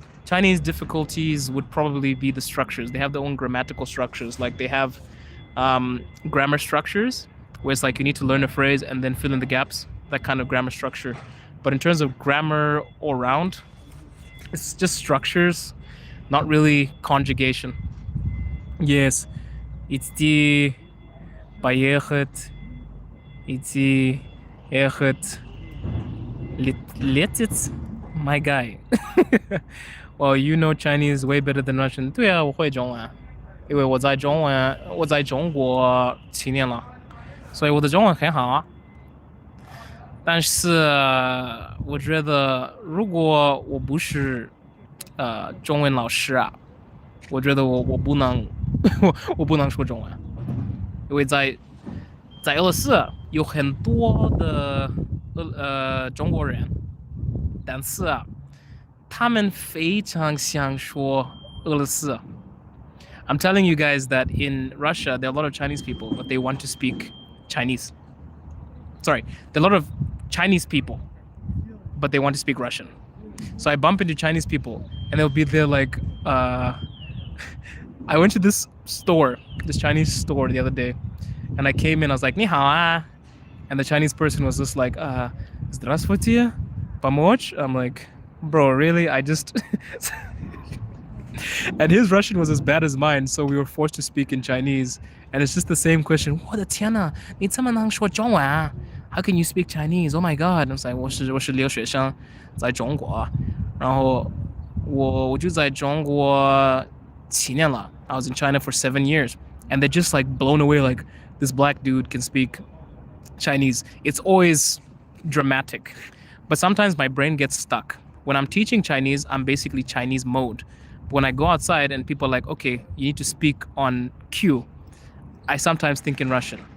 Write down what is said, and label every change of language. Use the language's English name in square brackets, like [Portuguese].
[English] Chinese difficulties would probably be the structures. They have their own grammatical structures. Like they have grammar structures where it's like you need to learn a phrase and then fill in the gaps, that kind of grammar structure. But in terms of grammar all around, it's just structures, not really conjugation. [Russian] Yes, идти, поехать, идти, ехать, лететь, [English] my guy. Well, you know Chinese way better than Russian. [Chinese] 对啊，我会中文，因为我在中国7年了，所以我的中文很好啊。但是我觉得，如果我不是中文老师啊，我觉得我不能我不能说中文，因为在俄罗斯有很多的中国人，但是啊，他们非常想说俄罗斯。 [English] I'm telling you guys that in Russia there are a lot of Chinese people, but they want to speak Chinese. Sorry, there are a lot of Chinese people, but they want to speak Russian. So I bump into Chinese people, and they'll be there like, I went to this Chinese store the other day, and I came in, I was like, [Chinese] 你好啊, [English] and the Chinese person was just like, [Russian] здравствуйте, помочь? [English] I'm like, bro, really? I just... And his Russian was as bad as mine, so we were forced to speak in Chinese. And it's just the same question. [Chinese] 我的天哪，你这么能说中文啊? [English] How can you speak Chinese? Oh my god! And I was like, [Chinese] 我是留学生，在中国，然后我就在中国7年了。 [English] I was in China for 7 years, and they're just like blown away. Like, this black dude can speak Chinese. It's always dramatic, but sometimes my brain gets stuck. When I'm teaching Chinese, I'm basically Chinese mode. When I go outside and people are like, okay, you need to speak on cue, I sometimes think in Russian.